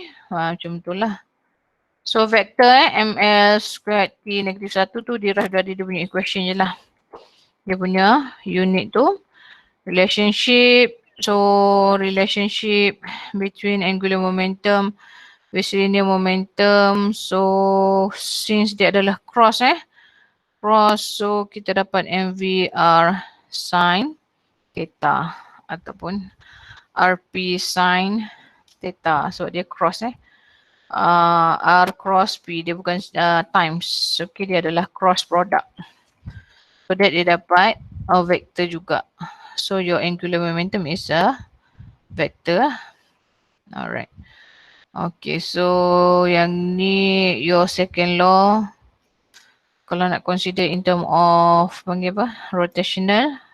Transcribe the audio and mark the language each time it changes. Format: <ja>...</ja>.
<ms>Macam tu lah. So vector ml squared T negatif 1 tu derive dari dia punya equation je lah. Dia punya unit tu. Relationship.</ms> <en>So relationship between angular momentum with linear momentum.</en> <ms>So since dia adalah cross so kita dapat mvr sin theta ataupun rp sin theta. So dia cross r cross p, dia bukan times. Okay, dia adalah cross product. So that dia dapat vector juga.</ms> <en>So your angular momentum is a vector. Alright. Okay, so</en> <ms>yang ni</ms> <en>your second law.</en> <ms>Kalau nak consider</ms> <en>in term of</en> <ms>panggil apa? Rotational.</ms>